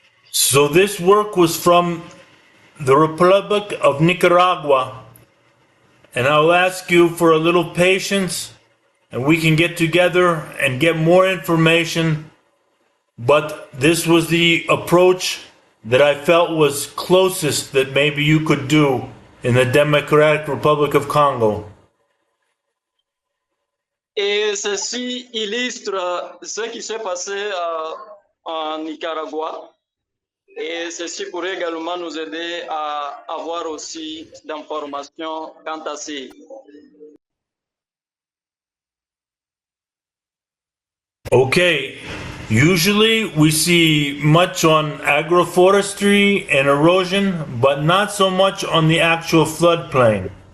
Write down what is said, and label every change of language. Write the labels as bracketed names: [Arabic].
[English] So this work was from the Republic of Nicaragua, and I'll ask you for a little patience, and we can get together and get more information. But this was the approach that I felt was closest that maybe you could do in the Democratic Republic of Congo. [French] Et ceci illustre ce qui s'est passé en Nicaragua. Et ceci pourrait également nous aider à avoir aussi d'informations quant à ces. [English] Okay, usually we see much on agroforestry and erosion, but not so much on the actual floodplain.